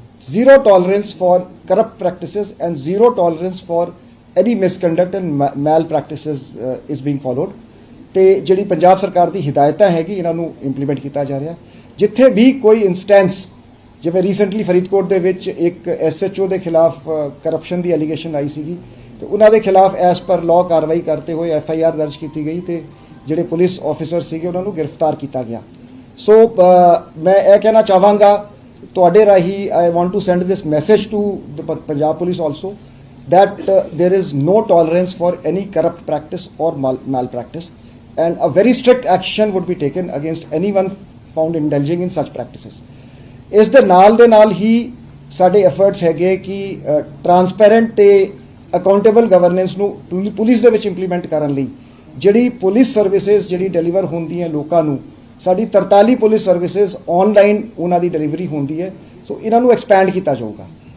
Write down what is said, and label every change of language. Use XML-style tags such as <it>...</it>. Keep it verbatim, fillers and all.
<en>zero tolerance for corrupt practices and zero tolerance for any misconduct and malpractices is being followed,</en> <pa>ਤੇ ਜਿਹੜੀ ਪੰਜਾਬ ਸਰਕਾਰ ਦੀ ਹਦਾਇਤਾਂ ਹੈਗੀ ਇਹਨਾਂ ਨੂੰ ਇੰਪਲੀਮੈਂਟ ਕੀਤਾ ਜਾ ਰਿਹਾ। ਜਿੱਥੇ ਵੀ ਕੋਈ ਇੰਸਟੈਂਸ, ਜਿਵੇਂ ਰੀਸੈਂਟਲੀ ਫਰੀਦਕੋਟ ਦੇ ਵਿੱਚ ਇੱਕ ਐਸ ਐਚ ਓ ਦੇ ਖਿਲਾਫ ਕਰਪਸ਼ਨ ਦੀ ਐਲੀਗੇਸ਼ਨ ਆਈ ਸੀਗੀ, ਤੇ ਉਹਨਾਂ ਦੇ ਖਿਲਾਫ ਐਸ ਪਰ ਲਾਅ ਕਾਰਵਾਈ ਕਰਤੇ ਹੋਏ ਐਫ ਆਈ ਆਰ ਦਰਜ ਕੀਤੀ ਗਈ ਤੇ ਜਿਹੜੇ ਪੁਲਿਸ ਆਫੀਸਰ ਸੀਗੇ ਉਹਨਾਂ ਨੂੰ ਗ੍ਰਿਫਤਾਰ ਕੀਤਾ ਗਿਆ। ਸੋ ਅ, ਮੈਂ ਇਹ ਕਹਿਣਾ ਚਾਹਾਂਗਾ ਤੁਹਾਡੇ ਰਾਹੀਂ,</pa> <en>I want to send this message to the Punjab police also that uh, there is no tolerance for any corrupt practice or mal- malpractice, and a very strict action would be taken against anyone found indulging in such practices.</en> <pa>ਇਸ ਦੇ ਨਾਲ ਦੇ ਨਾਲ ਹੀ ਸਾਡੇ efforts ਹੈਗੇ ਕਿ ਟਰਾਂਸਪੈਰੈਂਟ ਤੇ accountable governance ਨੂੰ ਪੁਲ- ਪੁਲਿਸ ਦੇ ਵਿੱਚ ਇੰਪਲੀਮੈਂਟ ਕਰਨ ਲਈ ਜਿਹੜੀ ਪੁਲਿਸ ਸਰਵਿਸਿਜ਼ ਜਿਹੜੀ ਡਿਲੀਵਰ ਹੁੰਦੀਆਂ ਲੋਕਾਂ ਨੂੰ, ਸਾਡੀ ਤਰਤਾਲੀ ਪੁਲਿਸ ਸਰਵਿਸਿਜ਼ ਆਨਲਾਈਨ ਉਹਨਾਂ ਦੀ ਡਿਲੀਵਰੀ ਹੁੰਦੀ ਹੈ, ਸੋ ਇਹਨਾਂ ਨੂੰ ਐਕਸਪੈਂਡ ਕੀਤਾ ਜਾਊਗਾ।</pa>